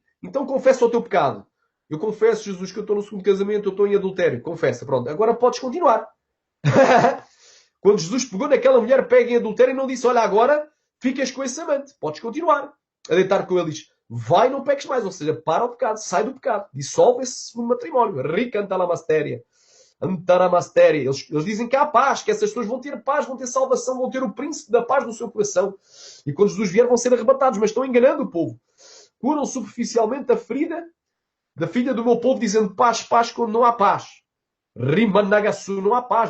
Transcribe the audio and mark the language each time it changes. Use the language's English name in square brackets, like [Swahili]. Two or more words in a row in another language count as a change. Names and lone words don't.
[Portuguese] Então confessa o teu pecado. Eu confesso, Jesus, que eu estou no segundo casamento, eu estou em adultério. Confessa, pronto. Agora podes continuar. Quando Jesus pegou naquela mulher, pega em adultério e não disse, olha, agora ficas com esse amante. Podes continuar a deitar com ele. Diz, vai e não peques mais. Ou seja, para o pecado, sai do pecado. Dissolve esse segundo matrimónio. Ricanta la mastéria. Antaramastéria. Eles dizem que há paz, que essas pessoas vão ter paz, vão ter salvação, vão ter o príncipe da paz no seu coração. E quando Jesus vier vão ser arrebatados, mas estão enganando o povo. Curam superficialmente a ferida da filha do meu povo, dizendo paz, paz, quando não há paz. Rimanagasu, não há paz.